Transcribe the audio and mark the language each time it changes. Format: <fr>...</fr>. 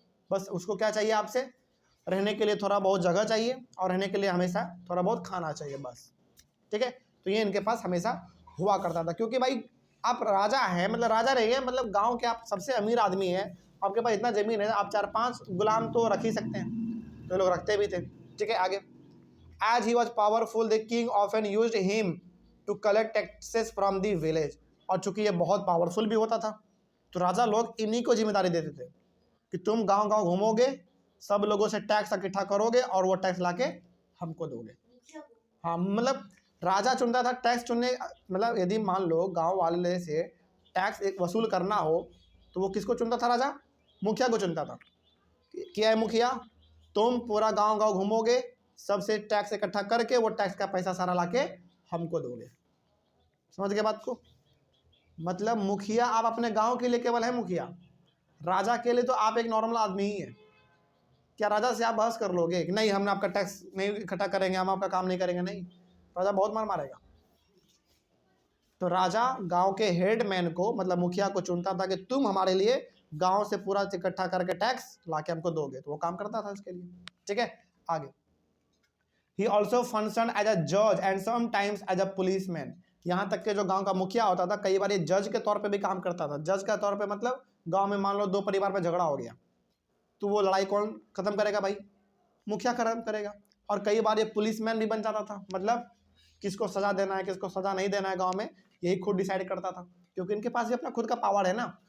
<hi>बस उसको क्या चाहिए आपसे, रहने के लिए थोड़ा बहुत जगह चाहिए और रहने के लिए हमेशा थोड़ा बहुत खाना चाहिए, बस। ठीक है, तो ये इनके पास हमेशा हुआ करता था। क्योंकि भाई आप राजा हैं, मतलब राजा रहिए, मतलब गांव के आप सबसे अमीर आदमी हैं, आपके पास इतना जमीन है, आप 4-5 गुलाम तो रख ही सकते हैं। तो लोग रखते भी थे। ठीक है, आगे।</hi> <en>As he was powerful, the king often used him to collect taxes from the village।</en> <hi>और चूंकि ये बहुत पावरफुल भी होता था, तो राजा लोग इन्हीं को जिम्मेदारी देते थे कि तुम गांव गांव घूमोगे, सब लोगों से टैक्स इकट्ठा करोगे और वो टैक्स लाके हमको दोगे। हाँ, मतलब राजा चुनता था टैक्स चुनने। मतलब यदि मान लो गांव वाले से टैक्स वसूल करना हो तो वो किसको चुनता था, राजा मुखिया को चुनता था। क्या है मुखिया, तुम पूरा गांव गांव घूमोगे, सबसे टैक्स इकट्ठा करके वो टैक्स का पैसा सारा लाके हमको दोगे। समझ गए बात को। मतलब मुखिया आप अपने गांव के लिए केवल है मुखिया, राजा के लिए तो आप एक नॉर्मल आदमी ही है। क्या राजा से आप बहस कर लोगे कि नहीं हम आपका टैक्स नहीं इकट्ठा करेंगे, हम आपका काम नहीं करेंगे? नहीं, राजा बहुत मार मारेगा। तो राजा गांव के हेडमैन को, मतलब मुखिया को चुनता था कि तुम हमारे लिए गांव से पूरा इकट्ठा करके टैक्स लाके हमको दोगे, तो वो काम करता था उसके लिए। ठीक है, आगे।</hi> <en>He also functioned as a judge and sometimes as a policeman।</en> <hi>यहाँ तक के जो गांव का मुखिया होता था कई बार ये जज के तौर पे भी काम करता था। जज का तौर पे मतलब गांव में मान लो 2 परिवार में झगड़ा हो गया, तो वो लड़ाई कौन खत्म करेगा भाई, मुखिया खत्म करेगा। और कई बार ये पुलिसमैन भी बन जाता था, मतलब किसको सजा देना है किसको सजा नहीं देना है गाँव में यही खुद डिसाइड करता था, क्योंकि इनके पास भी अपना खुद का पावर है ना।</hi>